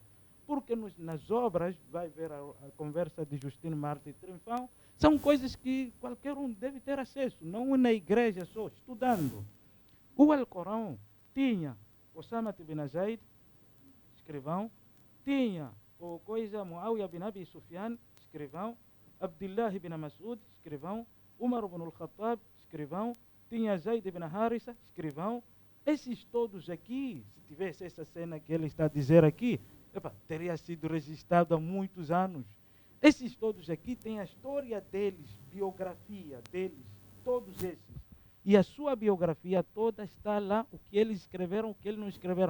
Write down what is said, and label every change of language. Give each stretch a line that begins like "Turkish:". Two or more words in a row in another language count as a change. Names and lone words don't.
Portuguese: Porque nas obras, vai ver a conversa de Justine Martin e Triunfão, são coisas que qualquer um deve ter acesso, não na igreja só, estudando. O Alcorão tinha Osama ibn Zaid, escrivão, tinha o coisa Muawiyah bin Abi Sufyan, escrivão, Abdullah ibn Mas'ud, escrivão, Umar ibn al-Khattab, escrivão, tinha Zaid ibn Harissa, escrivão. Esses todos aqui, se tivesse essa cena que ele está a dizer aqui, teria sido registrado há muitos anos. Esses todos aqui têm a história deles, biografia deles, todos esses. E a sua biografia toda está lá, o que eles escreveram, o que eles não escreveram.